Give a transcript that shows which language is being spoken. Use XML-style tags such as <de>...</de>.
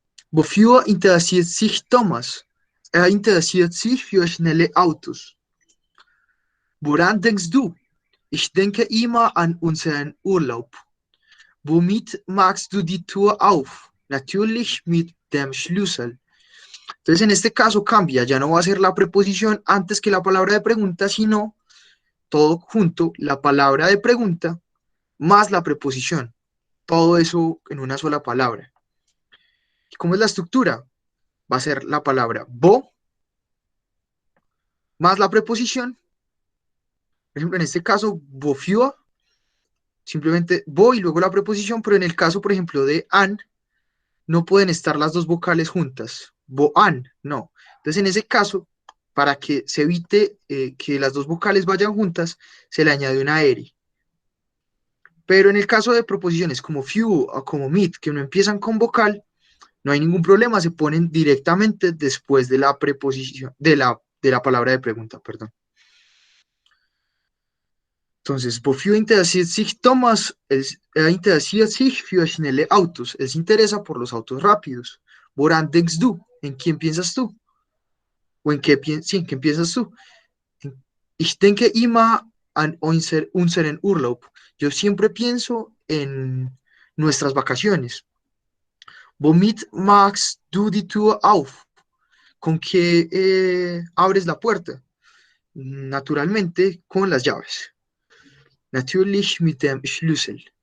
<de>Wofür interessiert sich Thomas? Er interessiert sich für schnelle Autos. Woran denkst du? Ich denke immer an unseren Urlaub. Womit machst du die Tür auf? Natürlich mit dem Schlüssel.</de> <es>Entonces, en este caso cambia, ya no va a ser la preposición antes que la palabra de pregunta, sino todo junto, la palabra de pregunta más la preposición. Todo eso en una sola palabra. ¿Cómo es la estructura? Va a ser la palabra bo más la preposición. Por ejemplo, en este caso, bofio, simplemente bo y luego la preposición, pero en el caso, por ejemplo, de an, no pueden estar las dos vocales juntas. Boan, no. Entonces, en ese caso, para que se evite que las dos vocales vayan juntas, se le añade una R. Pero en el caso de proposiciones como few o como meet, que no empiezan con vocal, no hay ningún problema, se ponen directamente después de la preposición, de la palabra de pregunta, perdón.</es> <de>Entonces, wofür interessiert sich Thomas? Interessiert sich für schnelle Autos.</de> <es>Él se interesa por los autos rápidos.</es> <de>Woran denkst du?</de> <es>¿En quién piensas tú? ¿O en qué, sí, en qué piensas tú?</es> <de>Ich denke immer an unseren Urlaub.</de> <es>Yo siempre pienso en nuestras vacaciones.</es> <de>Womit machst du die Tür auf?</de> <es>¿Con qué abres la puerta? Naturalmente, con las llaves.</es> <de>Natürlich mit dem Schlüssel.</de>